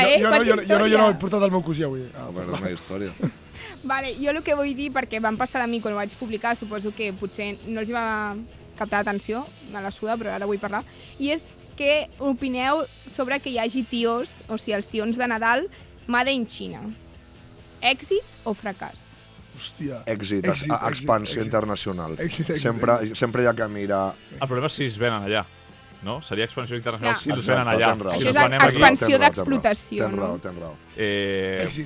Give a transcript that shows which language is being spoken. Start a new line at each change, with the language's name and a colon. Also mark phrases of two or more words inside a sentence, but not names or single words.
Catalan: Jo no, he portat el meu cosí avui. Bueno, una història. Vale, jo el que vull dir, perquè van passar de mi quan ho vaig publicar, suposo que potser no els va captar l'atenció, me la suda, però ara vull parlar, i és que opineu sobre que hi hagi tios, o sigui, els tions de Nadal,
English: made in China.
Catalan: Èxit o fracàs? Hòstia. Èxit, expansió internacional. Sempre hi ha que mirar... El problema és si es venen allà, no? Seria expansió internacional si els venen allà. Això és expansió d'explotació, no? Tens raó. Èxit.